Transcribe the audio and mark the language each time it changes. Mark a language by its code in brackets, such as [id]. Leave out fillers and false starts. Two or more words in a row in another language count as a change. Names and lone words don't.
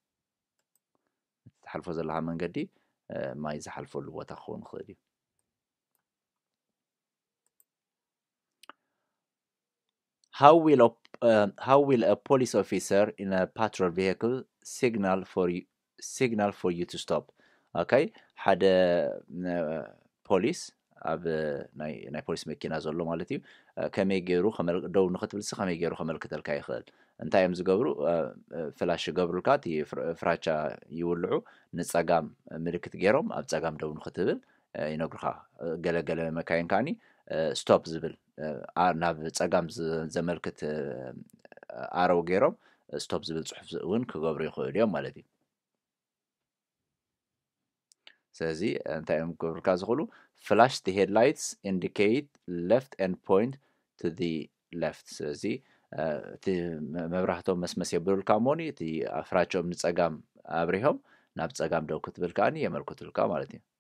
[ti] ትሓልፎ ዘለካ መንገዲ ማይ ዝሓልፈሉ ቦታ ክኸውን ይኽእል እዩ [en] how will a police officer in a patrol vehicle signal for you to stop okay [ti] ሓደ ፖሊስ ኣብ ናይ ፖሊስ መኪና ዘሎ ማለት እዩ ከመይ ገይሩ ደው ንኽትብልሲ ከመይ ገይሩ ከመልክተልካ ይኽእል እንታይ እዮም ዝገብሩ ፍላሽ ይገብሩልካ እቲ ፍራቻ ይውልዑ ንፀጋም ምልክት ገይሮም ኣብ ፀጋም ደው ንኽትብል ይነግሩኻ ገለገለ መካይን ከዓኒ ስቶፕ ዝብል ናብ ፀጋም ዘመልክት ኣረው ገይሮም ስቶፕ ዝብል ፅሑፍ እውን ክገብሩ ይኽእሉ እዮም ማለት እዩ ስለዚ እንታይ እዮም ክገብሩልካ ዝኽእሉ [en] flash the headlights indicate left and point to the left [ti] ስለዚ እቲ መብራህቶም መስመስ የብሉልካ እሞኒ እቲ ፍራቾም ንፀጋም ኣብሪሆም ናብ ፀጋም ደው ክትብል ከዓኒ የመልክቱልካ ማለት እዩ